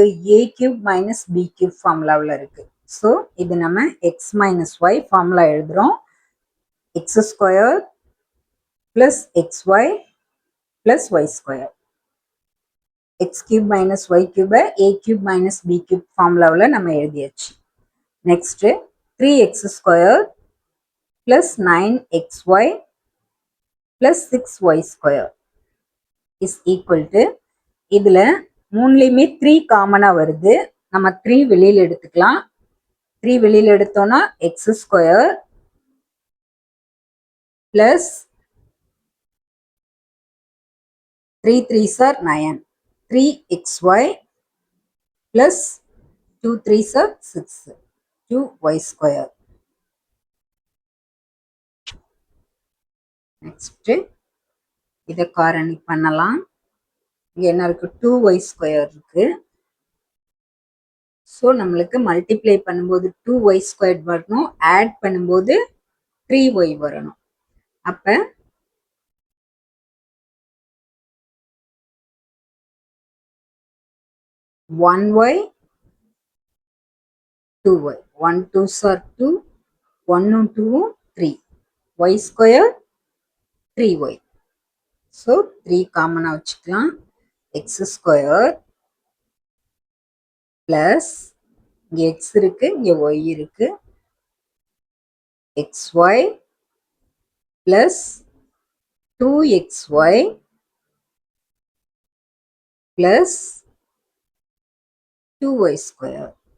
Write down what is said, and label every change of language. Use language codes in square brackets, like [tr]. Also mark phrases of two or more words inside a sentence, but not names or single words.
[en] a cube minus b cube [ta] ஃபார்முலாவில் இருக்கு. ஸோ இது நம்ம [en] x minus y formula [ta] எழுதுறோம். [en] x square plus x y plus y square. x cube minus y [ta] கியூபை [en] a cube minus b cube [ta] ஃபார்முலாவில் நம்ம எழுதியாச்சு. [en] Next 3x square plus 9xy plus 6y square is equal to [ta] இதில் மூணுலையுமே 3 காமனாக வருது. நம்ம 3 வெளியில் எடுத்துக்கலாம். 3 வெளியில் எடுத்தோம்னா [en] x square plus 3 3s are 9 3xy plus 2 3s are 6 2y square. [ta] நெக்ஸ்ட் இதை காரணி பண்ணலாம். இங்க என்ன இருக்கு? 2y ஸ்கொயர் இருக்கு. ஸோ நம்மளுக்கு மல்டிப்ளை பண்ணும்போது 2y ஸ்கொயர் வரணும், ஆட் பண்ணும்போது 3y வரணும். [en] அப்ப 1y 2y 1 2s are 2 1 2 3 y square 3y. [ta] ஸோ 3 காமனாக வச்சுக்கலாம். [en] x square plus [ta] இங்கே எக்ஸ் இருக்கு, இங்கே ஒய் இருக்கு. [en] xy plus 2xy plus 2y square.